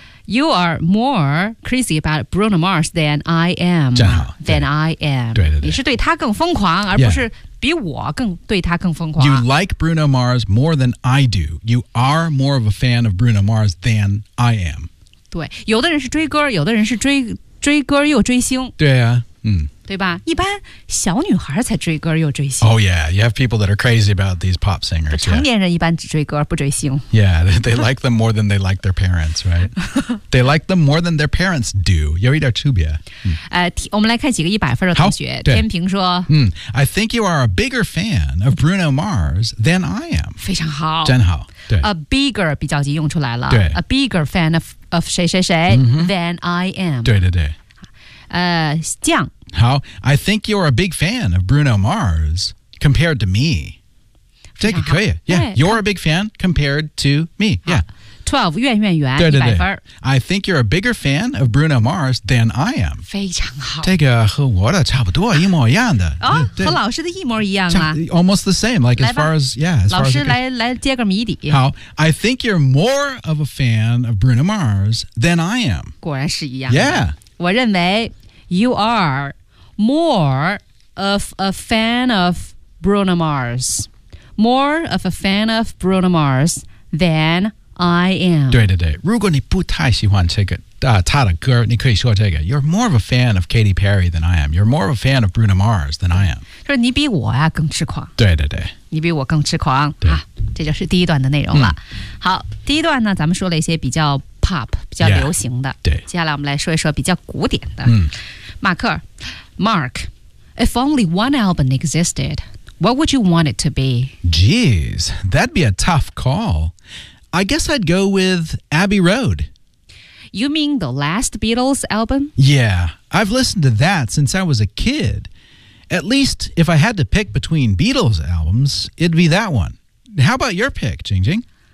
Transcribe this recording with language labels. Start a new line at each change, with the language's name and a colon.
English: You are more crazy about Bruno Mars than I am.
Chinese: 真好。
English: Than I am.
Chinese: 对对对。你是对他更疯狂而不是、yeah. 比我更对他更疯狂。
English: You like Bruno Mars more than I do. You are more of a fan of Bruno Mars than I am.
Chinese: 对，有的人是追歌，有的人是追歌又追星。对啊，嗯，对吧？一般小女孩才追歌又追星。
English: Oh yeah, you have people that are crazy about these pop singers.
Chinese: 成年人一般只追歌不追星。
English: Yeah, they like them more than they like their parents, right? They like them more than their parents do.
Chinese: 有一点区别。我们来看几个一百分的同学。天平说，
English: 嗯 ，I think you are a bigger fan of Bruno Mars than I am.
Chinese: 非常好，真好。 A bigger 比较级用出来了。对
English: ，A bigger fan of 谁谁谁、mm-hmm. than I am.
Chinese: 对对对。酱。
English: How? I think you're a big fan of Bruno Mars compared to me.
Chinese: 这个可以。
English: Yeah, you're a big fan compared to me. Yeah.
Chinese: 12, 怨怨怨对对对，100分。
English: I think you're a bigger fan of Bruno Mars than I am.
Chinese: 非常好。这个和我的差不多，一模一样的。哦，和老师的一模一样啊。
English: Almost the same, like as far as, yeah.
Chinese: 老师来接个谜底。好。
English: I think you're more of a fan of Bruno Mars than I am.
Chinese: 果然是一样的。
English: Yeah.
Chinese: 我认为
English: You are more of a fan of Bruno Mars. More of a fan of Bruno Mars than I am.
Chinese: 对对对，如果你不太喜欢这个他的歌，你可以说这个
English: You're more of a fan of Katy Perry than I am. You're more of a fan of Bruno Mars than I am.
Chinese: 说你比我呀更痴狂。对对对，你比我更痴狂。对，这就是第一段的内容了。好，第一段呢，咱们说了一些比较。 Pop 比较流行的 yeah, 对接下来我们来说一说比较古典的、嗯、
English: 马克 Mark If only one album existed What would you want it to be? Geez, that'd be a tough call I guess I'd go with Abbey Road You mean the last Beatles album? Yeah, I've listened to that since I was a kid At least if I had to pick between Beatles albums It'd be that one How about your pick, Jing Jing?